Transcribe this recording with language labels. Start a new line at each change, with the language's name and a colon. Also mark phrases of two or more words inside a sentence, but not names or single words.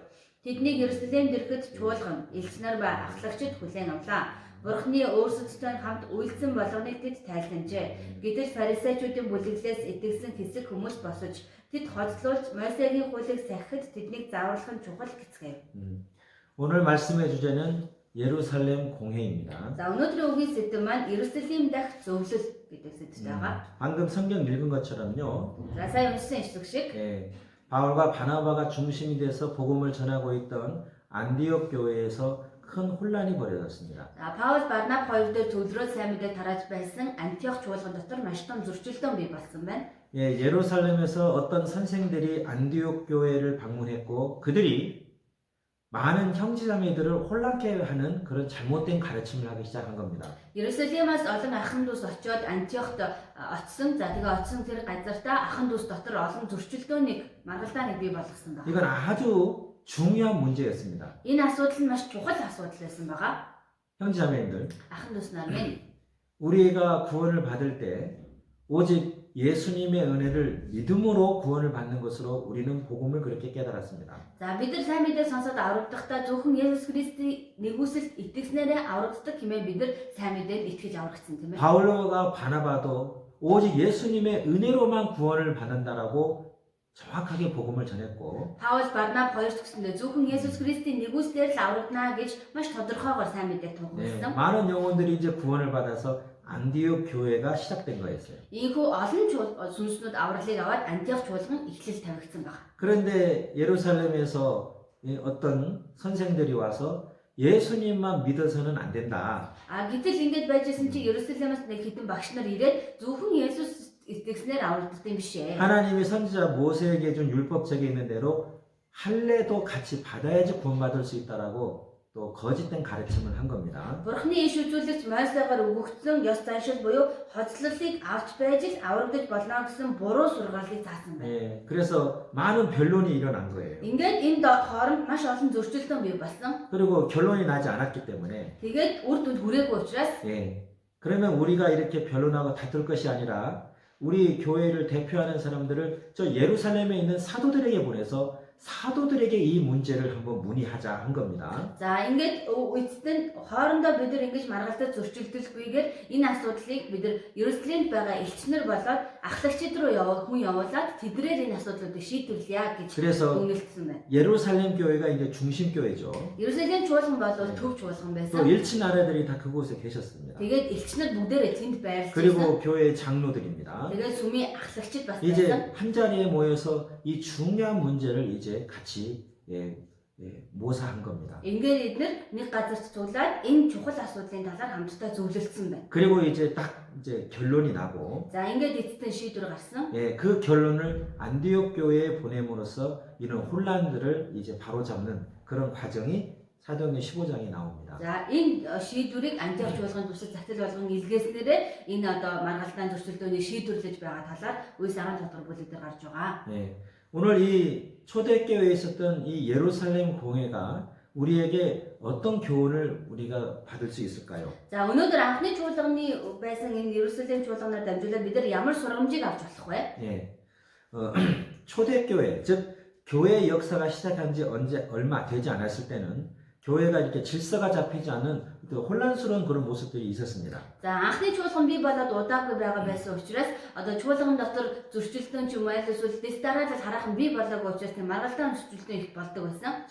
Mongolian: Тэднийг Иерусалимд ирэхэд чуулган, элчнэр ба ахлагчид хүлээн авлаа. Бурхны өөрсдөдтэй хамт үйлдсэн болгоныг тэд тайлбаржээ. Гэтэл фарисеучуудын бүлэглээс итгэсэн хэсэг хүмүүс босож тэд хоцлуулж Мойсегийн хуулийг сахихад тэднийг зааварлах нь чухал гэцгээв.
Korean: 오늘 말씀의 주제는 예루살렘 공회입니다.
Mongolian: За өнөөдрийн үгийн сэдэв маань Иерусалим дахь зөвлөл гэдэг сэдэв байгаа.
Korean: 방금 성경 읽은 것처럼요.
Mongolian: За сайн уншсан ишлэг шиг
Korean: 예, 바울과 바나바가 중심이 돼서 복음을 전하고 있던 안디옥 교회에서 큰 혼란이 벌어졌습니다.
Mongolian: За Паул, Барнаб хоёр дээр төвлөрөө сайн мэдээ тарааж байсан Антиох чуулган дотор маш том зөрчилдөөн бий болсон байна.
Korean: 예, 예루살렘에서 어떤 선생들이 안디옥 교회를 방문했고 그들이 많은 형제자매들을 혼란케 하는 그런 잘못된 가르침을 하기 시작한 겁니다.
Mongolian: Ерөсөлимээс олон ахын дүүс очиод Антиохт очсон. За тэгээ очсон тэр газартаа ахын дүүс дотор олон зөрчилдөөнийг маргалдааныг бий болгосон байна.
Korean: 이건 아주 중요한 문제였습니다.
Mongolian: Энэ асуудал нь маш чухал асуудал байсан байгаа.
Korean: 형제자매님들,
Mongolian: Ахын дүүс нар минь
Korean: 우리가 구원을 받을 때 오직 예수님의 은혜를 믿음으로 구원을 받는 것으로 우리는 복음을 그렇게 깨달았습니다.
Mongolian: за бид нар сайн мэдээ сонсоод аврагдахдаа зөвхөн Есүс Христийн нэгүсэлд итгэснээрээ аврагддаг хэмээн бид нар сайн мэдээд итгэж аврагдсан тийм ээ.
Korean: 바울과 바나바도 오직 예수님의 은혜로만 구원을 받는다라고 정확하게 복음을 전했고
Mongolian: Паул Барнаб хоёр ч гэсэндээ зөвхөн Есүс Христийн нэгүслээр л аврагдана гэж маш тодорхойгоор сайн мэдээ тунхагласан.
Korean: 많은 영혼들이 이제 구원을 받아서 안디옥 교회가 시작된 거였어요.
Mongolian: Ийхүү олон сүнснүүд авралыг аваад Антиох чуулган эхлэл тавигдсан байна.
Korean: 그런데 예루살렘에서 어떤 선생들이 와서 예수님만 믿어서는 안 된다.
Mongolian: Гэтэл ингэж байжсэн чи Ерүсалимаас нэг хэдэн багш нар ирээд зөвхөн Есүс итгэснээр аврагддаг юм биш ээ.
Korean: 하나님의 선지자 모세에게 준 율법책에 있는 대로 할례도 같이 받아야지 구원받을 수 있다라고 또 거짓된 가르침을 한 겁니다.
Mongolian: Бурхны иш үзүүлэгч Мойсегаар өгөгдсөн ёс заншил буюу хоцлолыг авч байж л аврагдаж болно гэсэн буруу сургаалыг заасан байна.
Korean: 예, 그래서 많은 변론이 일어난 거예요.
Mongolian: Ингээд энэ хооронд маш олон зөрчилдөөн бий болсон.
Korean: 그리고 결론이 나지 않았기 때문에
Mongolian: Тэгээд үр дүнд хүрээгүй учраас
Korean: 예, 그러면 우리가 이렇게 변론하고 다툴 것이 아니라 우리 교회를 대표하는 사람들을 저 예루살렘에 있는 사도들에게 보내서 사도들에게 이 문제를 한번 문의하자 한 겁니다.
Mongolian: за ингээд эцэст нь хоорондоо бид нар ингэж маргалдаж зөрчилдөлгүйгээр энэ асуудлыг бид нар Ерүсалимд байгаа элчнэр болоод ахлагчид руу хүн явуулаад тэдрээр энэ асуудлуудыг шийдвэрлэе гэж
Korean: 그래서
Mongolian: өгнөлтсөн байна.
Korean: 예루살렘 교회가 이제 중심 교회죠.
Mongolian: Ерүсалим чуулган бол төв чуулган
Korean: 또
Mongolian: байсан.
Korean: 일친 아래들이 다 그곳에 계셨습니다.
Mongolian: Тэгээд элчнэр бүгдээрээ тэнд байрлаж байсан.
Korean: 그리고 교회의 장로들입니다.
Mongolian: Тэгээд сүмийн ахлагчид бас байсан.
Korean: 이제 한 자리에 모여서 이 중요한 문제를 이제 같이 모사한 겁니다.
Mongolian: Ингээд эдгээр нэг газарт цуглаад энэ чухал асуудлын талаар хамтдаа зөвлөлдсөн байна.
Korean: 그리고 이제 딱 이제 결론이 나고
Mongolian: За ингээд эцэст нь шийдвэр гарсан.
Korean: 그 결론을 안디옥 교회에 보냄으로써 이런 혼란들을 이제 바로잡는 그런 과정이 사도행전 15장에 나옵니다.
Mongolian: За энэ шийдвэрийг Антиох чуулганы туршид захидал болгон илгээснээрээ энэ одоо маргалдаан зөрчилдөөний шийдвэрлэж байгаа талаар үе сагаан тодор бүлэг дээр гарч байгаа.
Korean: 오늘 이 초대교회에 있었던 이 예루살렘 공회가 우리에게 어떤 교훈을 우리가 받을 수 있을까요?
Mongolian: За өнөөдөр анхны чуулганы байсан энэ Ерүсалим чуулганаар дамжуулаад бид нар ямар сургамжийг авч болох вэ?
Korean: 초대교회 즉 교회의 역사가 시작한 지 얼마 되지 않았을 때는 교회가 이렇게 질서가 잡히지 않은 그 혼란스러운 그런 모습들이 있었습니다.
Mongolian: За анхны чуулган бий болоод удаагүй байгаа байсан учраас одоо чуулган дотор зөрчилдөөн ч юм уу аль эсвэл дэстараалал хараахан бий болоогүй учраас тийм маргалдаан зөрчилдөөн их болдог байсан.